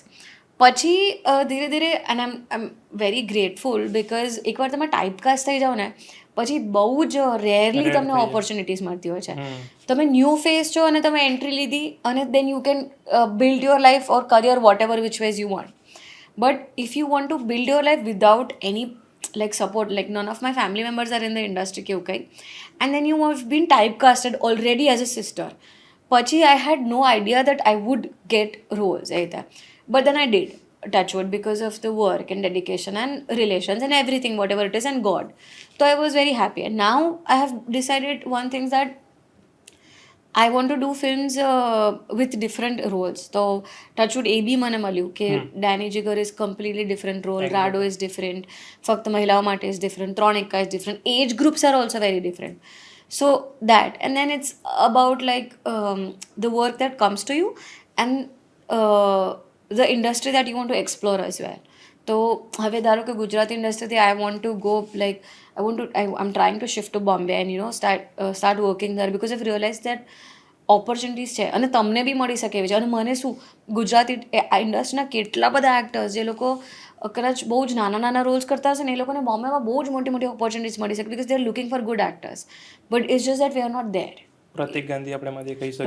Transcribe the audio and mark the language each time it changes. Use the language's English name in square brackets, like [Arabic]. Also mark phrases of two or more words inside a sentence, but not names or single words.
[Gujarati] પછી ધીરે ધીરે [English] and I am very grateful because [Gujarati] એકવાર તમે ટાઈપકાસ્ટ થઈ જાઓ ને પછી બહુ જ રેરલી તમને ઓપોર્ચ્યુનિટીઝ મળતી હોય છે. તમે ન્યૂ ફેસ છો અને તમે એન્ટ્રી લીધી અને [English] then you can build your life or career what ever which ways you want. but if you want to build your life without any like support, like none of my family members are in the industry [Gujarati] કે એવું કંઈ, [English] and then you have been typecasted already as a sister. પછી I had no idea that I would get roles either, but then I did, touch wood, because of the work and dedication and relations and everything whatever it is and God. So I was very happy, and now I have decided one thing that I want to do films with different roles. [Gujarati] તો ટચવુડ એ બી મને મળ્યું કે [English] ડેની જીગર is completely different role, રાડો is different, [Gujarati] ફક્ત મહિલાઓ માટે [English] is different, ત્રણ એકા is different, age groups are also very different. so that and then it's about like the work that comes to you and the industry that you want to explore as well. [Gujarati] તો હવે ધારો કે ગુજરાતી ઇન્ડસ્ટ્રીથી [English] I want to go like I'm trying to shift to Bombay and start working there because I've realized that [Gujarati] ઓપોર્ચ્યુનિટીઝ છે અને તમને બી મળી શકે એવી છે. અને મને શું ગુજરાતી ઇન્ડસ્ટ્રીના કેટલા બધા એક્ટર્સ જે લોકો કદાચ બહુ જ નાના નાના રોલ્સ કરતા હશે ને એ લોકોને બોમ્બેમાં બહુ જ મોટી મોટી ઓપોર્ચ્યુનિટીઝ મળી શકે [English] because they are looking for good actors, but it's just that we are not there. [Gujarati] પ્રતિક ગાંધી આપણે માંથી કહી શકીએ.